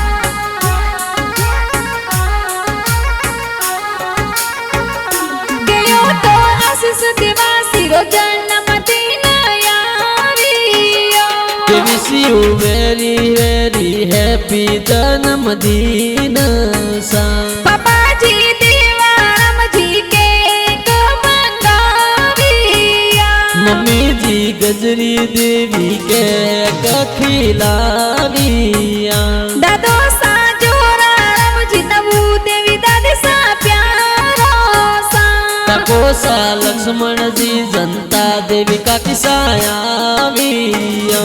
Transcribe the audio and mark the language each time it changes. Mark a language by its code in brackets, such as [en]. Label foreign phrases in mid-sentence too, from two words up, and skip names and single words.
[mwr] गयो तो आशीष देवासी रो जन्मदिन आवियो. [en] Wish you very very happy [mwr] जन्मदिन सा. पापा जी देवाराम जी cake मंगाविया. मम्मी जी गजरी देवी के खिलाविया। दादो सा जोराम जी नवू देवी दादी सा प्यारो सा। काको सा लक्ष्मण जी जनता देवी का किसायाविया।